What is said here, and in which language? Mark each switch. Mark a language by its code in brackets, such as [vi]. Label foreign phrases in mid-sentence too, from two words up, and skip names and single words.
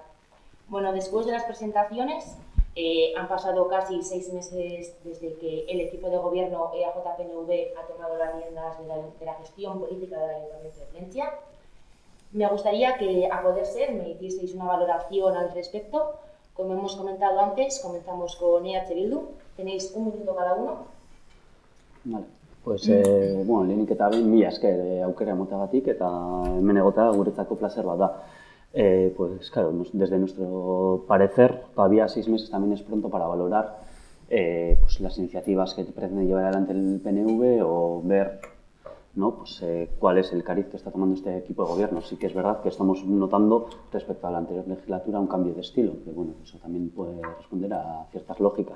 [es] Bueno, después de las presentaciones, han pasado casi 6 meses desde que el equipo de gobierno EAJ-PNV ha tomado las riendas de la gestión política del Ayuntamiento de Plentzia. Me gustaría que, a poder ser, me hicieseis una valoración al respecto. Como hemos comentado antes, comenzamos con EH Bildu. Tenéis 1 minuto cada uno. Vale, pues, [eu] bueno, lehenik eta behin, mila esker aukera emotagatik eta hemen egotea guretzako placer bat da. [es] Pues claro, desde nuestro parecer, todavía 6 meses también es pronto para valorar pues, las iniciativas que pretende llevar adelante el PNV o ver, ¿no? Pues, cuál es el cariz que está tomando este equipo de gobierno. Sí que es verdad que estamos notando respecto a la anterior legislatura un cambio de estilo, que bueno, eso también puede responder a ciertas lógicas.